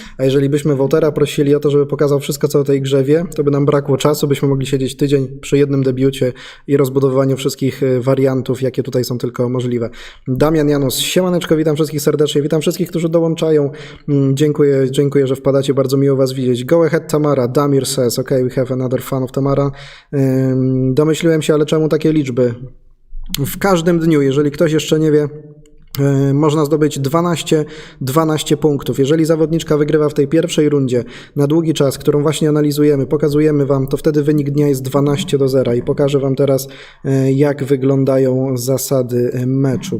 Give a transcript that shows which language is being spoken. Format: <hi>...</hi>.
<pl>A jeżeli byśmy Wołtera prosili o to, żeby pokazał wszystko, co o tej grze wie, to by nam brakło czasu, byśmy mogli siedzieć tydzień przy jednym debiucie i rozbudowywaniu wszystkich wariantów, jakie tutaj są tylko możliwe. Damian Janus, siemaneczko, witam wszystkich serdecznie, witam wszystkich, którzy dołączają. Dziękuję, że wpadacie, bardzo miło was widzieć.</pl> <en>Go ahead Tamara, Damir says, okay, we have another fan of Tamara.</en> <pl>Domyśliłem się, ale czemu takie liczby? W każdym dniu, jeżeli ktoś jeszcze nie wie, można zdobyć 12 punktów. Jeżeli zawodniczka wygrywa w tej pierwszej rundzie na długi czas, którą właśnie analizujemy, pokazujemy wam, to wtedy wynik dnia jest 12-0 i pokażę wam teraz, jak wyglądają zasady meczu.</pl>